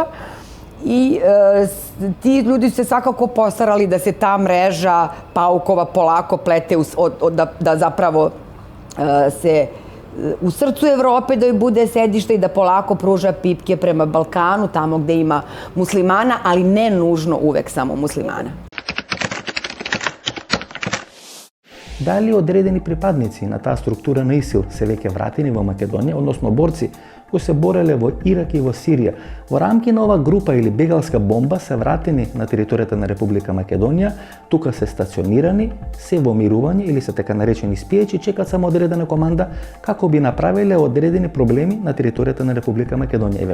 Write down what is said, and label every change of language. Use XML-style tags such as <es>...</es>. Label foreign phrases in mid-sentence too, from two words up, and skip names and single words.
<sr>I ti ljudi su se svakako postarali da se ta mreža paukova polako plete, da zapravo se u srcu Evrope da joj bude sedište i da polako pruža pipke prema Balkanu, tamo gde ima muslimana, ali ne nužno uvek samo muslimana.</sr> <mk>Дали одредени припадници на таа структура на ИСИЛ се веќе вратени во Македонија, односно борци кои се бореле во Ирак и во Сирија, во рамки на ова група или бегалска бомба се вратени на територијата на Република Македонија, тука се стационирани, се во мирување или се така наречени спијачи, чекат само одредена команда како би направиле одредени проблеми на територијата на Република Македонија.</mk>